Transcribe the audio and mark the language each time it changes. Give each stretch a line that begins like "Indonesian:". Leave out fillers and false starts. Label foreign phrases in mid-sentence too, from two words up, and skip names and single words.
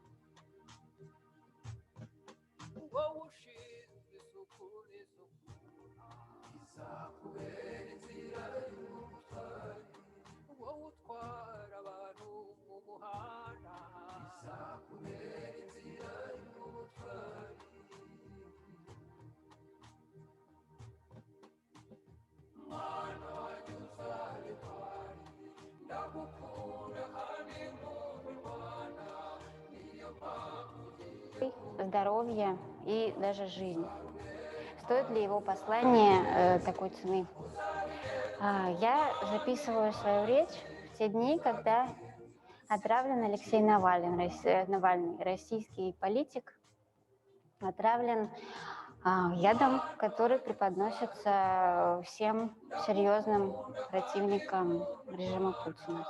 Kinyarwanda: wowe ushinzwe isuku n'isukura izakubera inzira y'ubutwari wowe utwara abantu mu muhanda izakubera inzira y'ubutwari mwana wanjye uzaba intwari ndagukunda kandi nkunda u Rwanda niyo mpamvu
Russian: здоровье и даже жизнь. Стоит ли его послание такой цены? Я записываю свою речь в те дни, когда отравлен Алексей Навальный, российский политик, отравлен ядом, который преподносится всем серьезным противникам режима Путина.